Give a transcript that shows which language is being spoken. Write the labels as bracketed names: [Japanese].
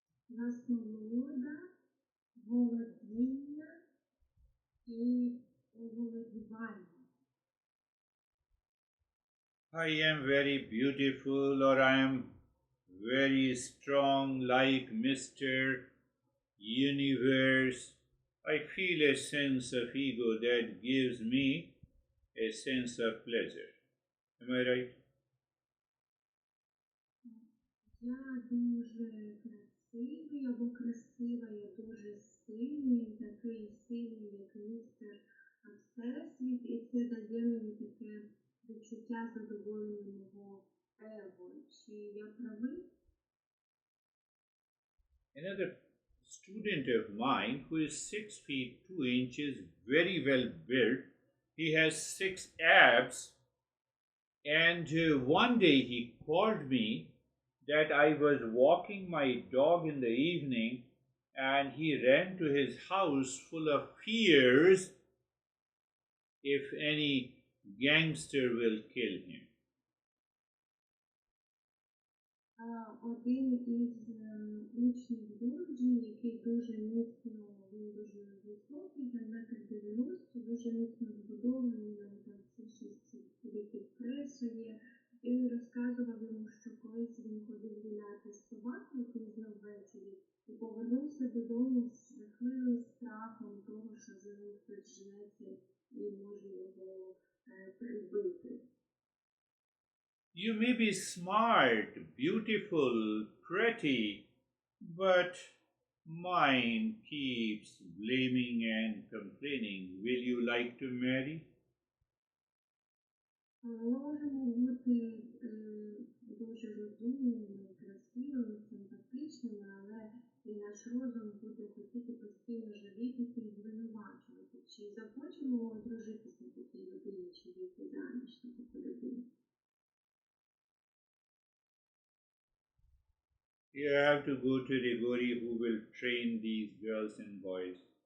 [Ukrainian] Насолода, володіння і володівання. [English] I am very beautiful, or I am very strong, like Mr. Universe. I feel a sense of ego that gives me a sense of pleasure. Am I right? [Ukrainian] Я дуже красивий або красива, я дуже сильний, такий сильний, як містер Всесвіт, і це дає мені таке відчуття задоволення мого его. Чи я правий? [English] Another student of mine who is 6 feet 2 inches, very well built, he has 6 abs, and one day he called me that I was walking my dog in the evening and he ran to his house full of fears if any gangster will kill him. [Ukrainian] Один із учнів Гурджі, який дуже міцно, він дуже високий, там 1,90 м, дуже міцно збудований, йому там всі 6 років пресу є. І він розказував йому, що колись він ходив гуляти з собакою пізно ввечері і повернувся додому з жахливим страхом того, що за ним хтось женеться і може його прибити. [English] You may be smart, beautiful, pretty, but mind keeps blaming and complaining. Will you like to marry? [Ukrainian] Ми можемо бути дуже розумними, красивими, симпатичними, але наш розум буде хотіти постійно жалітися і звинувачувати. Чи захочемо одружитися на такій людині, чи вийти заміж на таку людину? [English] You have to go to the Gori who will train these girls and boys.